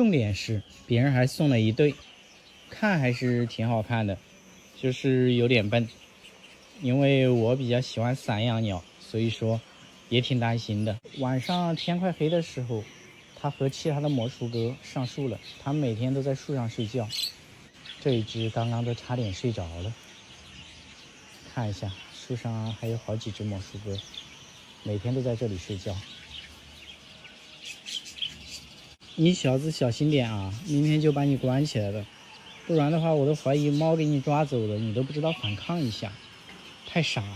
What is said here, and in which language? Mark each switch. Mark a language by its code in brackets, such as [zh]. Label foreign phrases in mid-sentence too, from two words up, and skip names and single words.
[zh] 重點是別人還送了一對，看還是挺好看的，就是有點笨。因為我比較喜歡散養鳥，所以說也挺擔心的。晚上天快黑的時候，它和其他的魔術鴿上樹了，它們每天都在樹上睡覺。這一隻剛剛都差點睡着了。看一下，樹上還有好幾隻魔術鴿，每天都在這裡睡覺。你小子小心點啊，明天就把你關起來了，不然的話我都懷疑貓給你抓走了，你都不知道反抗一下，太傻了。